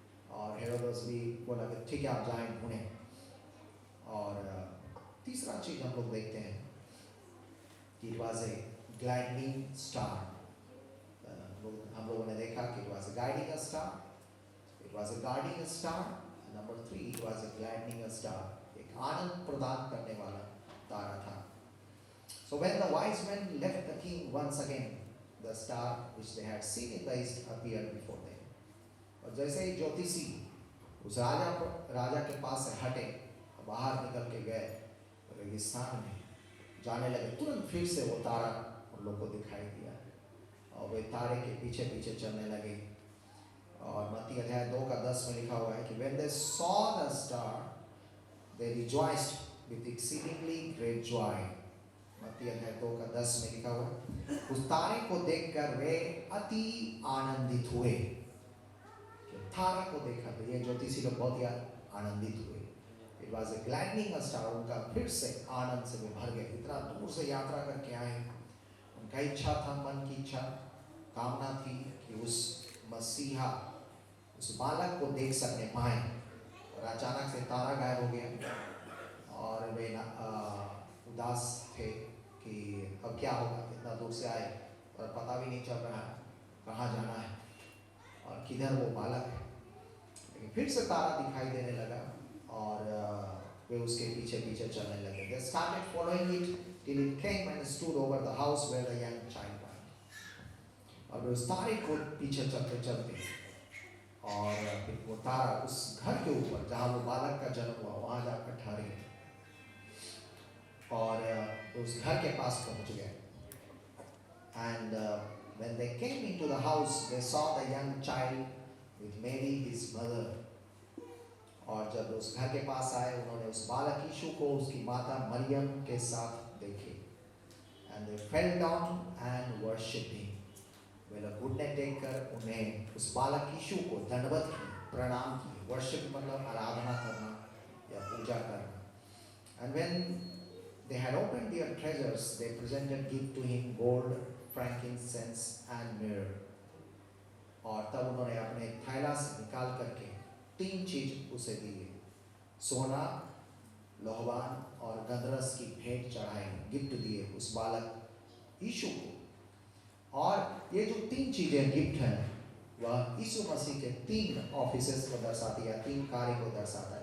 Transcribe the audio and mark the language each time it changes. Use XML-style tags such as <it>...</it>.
<hi>और हेरोदेस भी बोला कि ठीक है आप जाएं ढूंढें. और तीसरा चीज हम लोग देखते हैं कि</hi> <en>It was a gliding star.</en> <hi>हम लोगों ने देखा कि</hi> <en>It was a guiding star, it was a guarding star.</en> <hi>Number 3,</hi> <en>it was a gliding star,</en> <hi>एक आनंद प्रदान करने वाला तारा था.</hi> <en>So when the wise men left the king once again, the star which they had seen in the east appeared before them.</en> <hi>और जैसे ही ज्योतिषी उस राजा के पास से हटे, बाहर निकल के गए रेगिस्तान में जाने लगे, तुरंत फिर से वो तारा उन लोग को दिखाई दिया और वे तारे के पीछे पीछे चलने लगे. और मत्ती अध्याय 2:10 में लिखा हुआ है कि</hi> <en>when they saw the star, they rejoiced with exceedingly great joy.</en> <hi>मत्ती अध्याय 2:10 में लिखा हुआ है, उस तारे को देखकर वे अति आनंदित हुए. तारा को देखा तो ये ज्योतिषी लोग बहुत ही आनंदित हुए।</hi> <en>it was a gladdening star,</en> <hi>उनका फिर से आनंद से वो भर गए। इतना दूर से यात्रा करके आए, उनका इच्छा था, मन की इच्छा कामना थी कि उस मसीहा, उस बालक को देख सकने पाए। और अचानक से तारा गायब हो गया और वे उदास थे कि अब क्या होगा, इतना दूर से आए और पता भी नहीं चल रहा है कहाँ जाना है और किधर वो बालक है। लेकिन फिर से तारा दिखाई देने लगा और वे उसके पीछे पीछे चलने लगे।</hi> <en>They started following it till it came and stood over the house where the young child was.</en> <hi>और वे उस तारे को पीछे चलते चलते और फिर वो तारा उस घर के ऊपर जहाँ वो बालक का जन्म हुआ वहाँ जाकर ठहरे और उस घर के पास पहुँच गए।</hi> <en>And when they came into the house, they saw the young child with Mary, his mother.</en> <hi>और जब उस घर के पास आए, उन्होंने उस बालक यीशु को उसकी माता मरियम के साथ देखे।</hi> <en>And they fell down and worshipped him.</en> <hi>वे लोग घुटने टेककर उन्हें उस बालक यीशु को दंडवत की, प्रणाम की। वर्शिप मतलब आराधना करना या पूजा करना।</hi> <en>And when they had opened their treasures, they presented gift to him, gold, frankincense and myrrh.</en> <hi>और तब उन्होंने अपने थैला से निकाल करके 3 चीज उसे दिए, सोना, लोहवान और गंधरस की भेंट चढ़ाई, गिफ्ट दिए उस बालक यीशु को। और ये जो 3 चीजें गिफ्ट हैं वह यीशु मसीह के 3 ऑफिसेस को दर्शाती है, 3 कार्य को दर्शाता है।</hi>